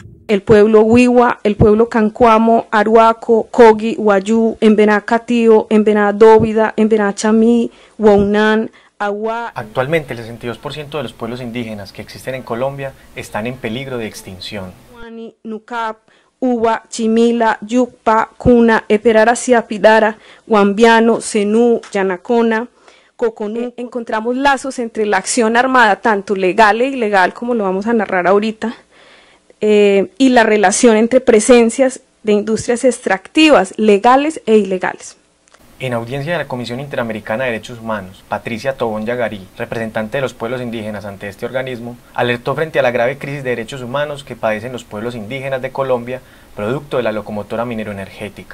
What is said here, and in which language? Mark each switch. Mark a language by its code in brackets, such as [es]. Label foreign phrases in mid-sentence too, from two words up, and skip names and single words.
[es] el pueblo Wiwa, el pueblo Cancuamo, Aruaco, Cogi, Wayú, Embená Catío, Embená Dóvida, Embená Chamí, Huaunán, Agua. Actualmente el 62% de los pueblos indígenas que existen en Colombia están en peligro de extinción. Nucap, Uba, Chimila, Yucpa, Cuna, Eperara, Siapidara, Guambiano, Zenú, Yanacona, Coconú. Encontramos lazos entre la acción armada, tanto legal e ilegal, como lo vamos a narrar ahorita, y la relación entre presencias de industrias extractivas, legales e ilegales. En audiencia de la Comisión Interamericana de Derechos Humanos, Patricia Tobón Yagarí, representante de los pueblos indígenas ante este organismo, alertó frente a la grave crisis de derechos humanos que padecen los pueblos indígenas de Colombia, producto de la locomotora mineroenergética.